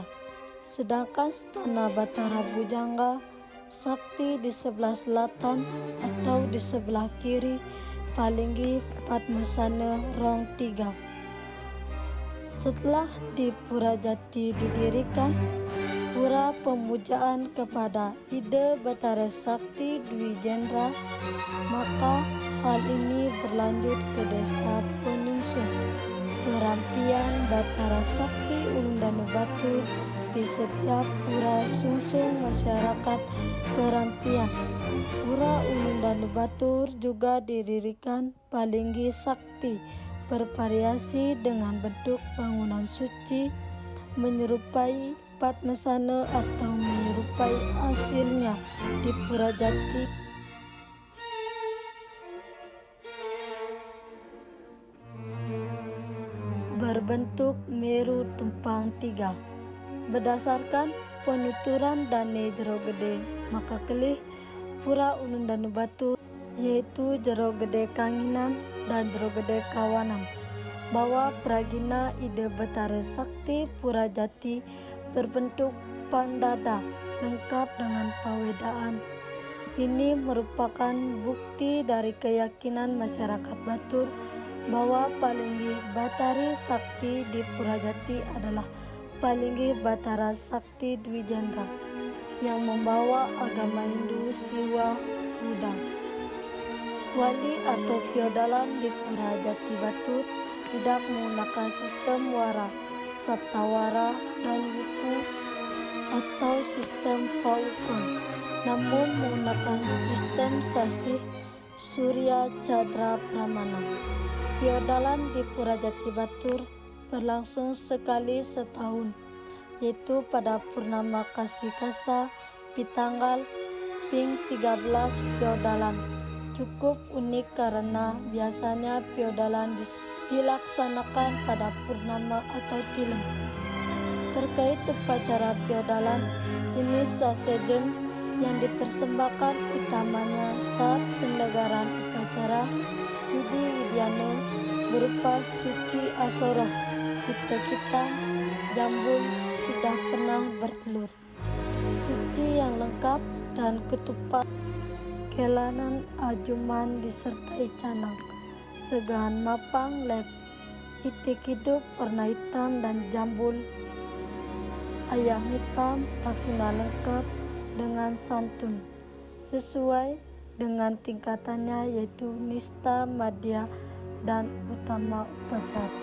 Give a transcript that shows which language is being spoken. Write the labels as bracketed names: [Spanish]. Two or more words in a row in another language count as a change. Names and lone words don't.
[Indonesian] Sedangkan Stana Batara Bujangga Sakti di sebelah selatan atau di sebelah kiri Palinggi Padmasana Rong 3. Setelah di Pura Jati didirikan pura pemujaan kepada Ida Batara Sakti Dwi Jendra, maka hal ini berlanjut ke desa Peningsung, perampian Batara Sakti Ulundanu Batur di setiap pura sungsung masyarakat perampian. Pura Ulundanu Batur juga didirikan Palinggi Sakti, bervariasi dengan bentuk bangunan suci menyerupai Padmasana atau menyerupai hasilnya di Pura Jati. Berbentuk Meru Tumpang 3. Berdasarkan penuturan Dane Jero Gede maka kelih Pura Ulundanu Batur yaitu Jero Gede Kanginan dan Jero Gede Kawanan, bahwa Pragina Ida Batara Sakti Pura Jati berbentuk pandada lengkap dengan pawedaan. Ini merupakan bukti dari keyakinan masyarakat Batur bahwa Palinggi Batari Sakti di Pura Jati adalah Palinggi Batara Sakti Dwi Jendra yang membawa agama Hindu Siwa Buddha. Wali atau feodalan di Pura Jati Batur tidak menggunakan sistem wara, saptawara, dan wuku atau sistem paukon, namun menggunakan sistem sasih Surya Chandra Pramana. Feodalan di Pura Jati Batur berlangsung sekali setahun, yaitu pada Purnama Kasikasa di tanggal Ping 13 feodalan. Cukup unik karena biasanya feodalan dilaksanakan pada purnama atau tilem. Terkait upacara feodalan, jenis sasejen yang dipersembahkan utamanya saat penyelenggaraan upacara Widi Widiana berupa suci asoroh, kita-kita, jambul sudah pernah bertelur, suci yang lengkap, dan ketupat kelanan ajuman disertai canang, segahan mapang lep, itik hidup warna hitam dan jambul, ayam hitam laksina lengkap dengan santun, sesuai dengan tingkatannya yaitu nista, madya, dan utama upacara.